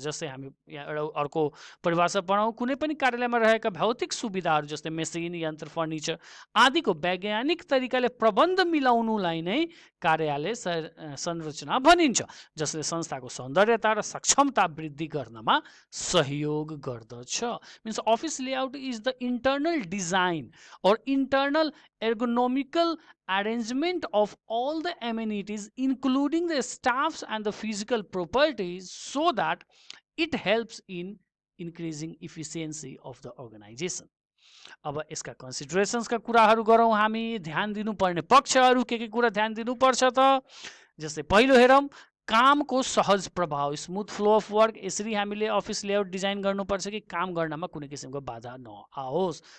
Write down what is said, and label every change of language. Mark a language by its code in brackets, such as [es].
[ne] जस्तै हामी यहाँ एउटा अर्को परिभाषा पढाउँ, कुनै पनि कार्यालयमा रहेका भौतिक सुविधाहरू जस्तै मेसिन, यन्त्र, फर्निचर आदिको वैज्ञानिक तरिकाले प्रबन्ध मिलाउनुलाई नै कार्यालय संरचना भनिन्छ, जसले संस्थाको सौन्दर्यता र सक्षमता वृद्धि गर्नमा सहयोग गर्दछ। [en] Means office layout is the internal design और internal ergonomical arrangement of all the amenities including the staffs and the physical properties so that it helps in increasing efficiency of the organization. [ne] अब यसका कन्सिडरेसन्सका कुराहरू गरौँ हामी। ध्यान दिनुपर्ने पक्षहरू के कुरा ध्यान दिनुपर्छ त, जस्तै पहिलो हेरौँ, कामको सहज प्रभाव, [en] Smooth flow of work. [ne] यसरी हामीले अफिस लेआउट डिजाइन गर्नुपर्छ कि काम गर्नमा कुनै किसिमको बाधा नआओस्।